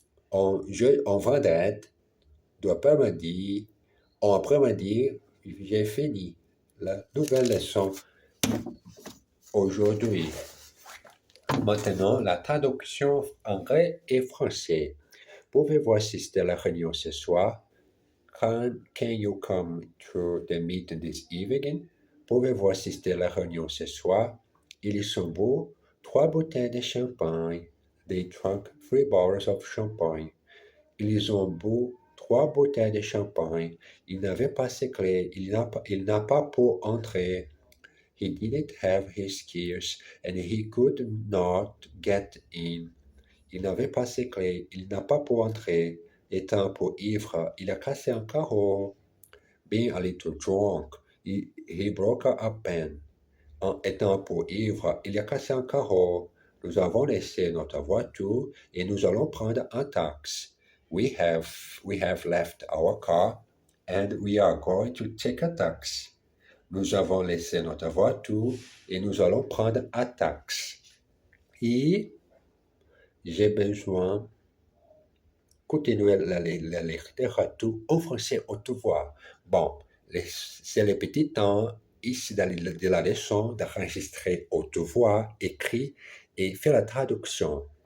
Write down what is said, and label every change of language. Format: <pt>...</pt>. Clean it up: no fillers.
<fr>En vendredi, d'après-midi, en après-midi, j'ai fini la nouvelle leçon aujourd'hui. Maintenant, la traduction anglais et français. Pouvez-vous assister à la réunion ce soir?</fr> <en>Can you come to the meeting this evening?</en> <fr>Pouvez-vous assister à la réunion ce soir? Ils sont beaux, 3 bouteilles de champagne.</fr> <en>They drank 3 bottles of champagne.</en> <fr>Ils ont bu 3 bouteilles de champagne. Il n'avait pas ses clés. Il n'a pas pu entrer.</fr> <en>He didn't have his keys and he could not get in.</en> <fr>Il n'avait pas ses clés. Il n'a pas pu entrer. Étant un peu ivre, il a cassé un carreau.</fr> <en>Being a little drunk, he broke a pen.</en> <fr>En étant un peu ivre, il a cassé un carreau. Nous avons laissé notre voiture et nous allons prendre un taxi.</fr> <en>We have left our car and we are going to take a taxi.</en> <fr>Nous avons laissé notre voiture et nous allons prendre un taxi. Et j'ai besoin de continuer la littérature en français haute voix. Bon, c'est le petit temps ici de la leçon d'enregistrer haute voix, écrit et faire la traduction.</fr>